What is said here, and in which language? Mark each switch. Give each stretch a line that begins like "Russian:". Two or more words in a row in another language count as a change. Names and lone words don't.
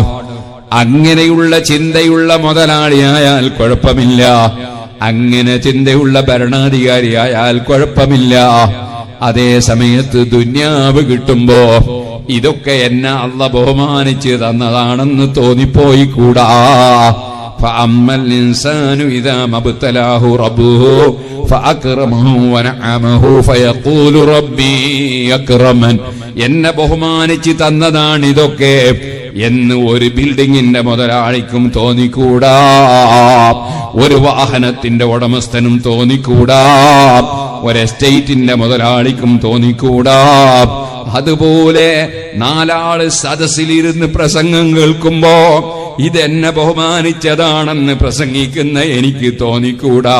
Malayalam: അങ്ങനെയുള്ള ചിന്തയുള്ള മുതലാളിയായാൽ കുഴപ്പമില്ല. അങ്ങനെ ചിന്തയുള്ള ഭരണാധികാരിയായാൽ കുഴപ്പമില്ല. അതേ സമയത്ത് ദുന്യാവ് കിട്ടുമ്പോ ഇതൊക്കെ എന്നെ അല്ലാഹ് ബഹുമാനിച്ച് തന്നതാണെന്ന് തോന്നിപ്പോയി കൂടാ.
Arabic: فأما الإنسان إذا ما ابتلاه ربه فأكرمه ونعمه فيقول ربي أكرمن.
Malayalam: എന്നെ ബഹുമാനിച്ച് തന്നതാണ് ഇതൊക്കെ എന്ന് ഒരു ബിൽഡിങ്ങിന്റെ മുതലാളിക്കും തോന്നിക്കൂടാ, ഒരു വാഹനത്തിന്റെ ഉടമസ്ഥനും തോന്നിക്കൂടാ, ഒരു എസ്റ്റേറ്റിന്റെ മുതലാളിക്കും തോന്നിക്കൂടാ. അതുപോലെ നാലാള് സദസ്സിലിരുന്ന് പ്രസംഗം കേൾക്കുമ്പോ ഇതെന്നെ ബഹുമാനിച്ചതാണെന്ന് പ്രസംഗിക്കുന്ന എനിക്ക് തോന്നിക്കൂടാ.